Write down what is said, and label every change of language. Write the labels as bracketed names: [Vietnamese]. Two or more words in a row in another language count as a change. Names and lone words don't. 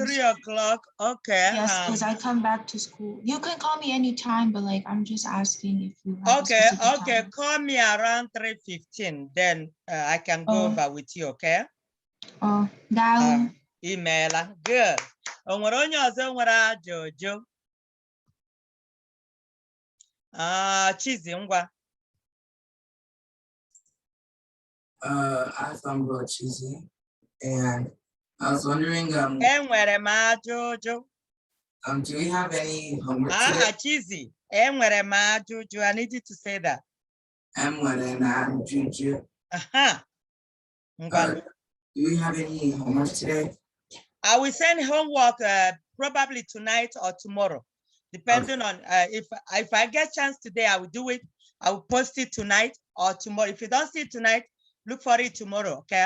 [English] 3 o'clock, okay. Yes, because I come back to school. You can call me anytime, but like I'm just asking if you have okay, time. Call me around 3:15, then I can go over with you, okay? Oh, that email. Good. [Igbo] Onwere onye ọzọ nwere ajụjụ? Chizi ngwa. [English] I'm Chizi, and I was wondering, [Igbo] enwere m ajụjụ. [English] Do we have any homework today? [Igbo] Chizi, enwere m ajụjụ. [English] I need you to say that. [Igbo] Enwere na ajụjụ. [English] Do we have any homework today? I will send homework probably tonight or tomorrow, depending on if I get chance today, I will do it. I will post it tonight or tomorrow. If you don't see it tonight, look for it tomorrow, okay?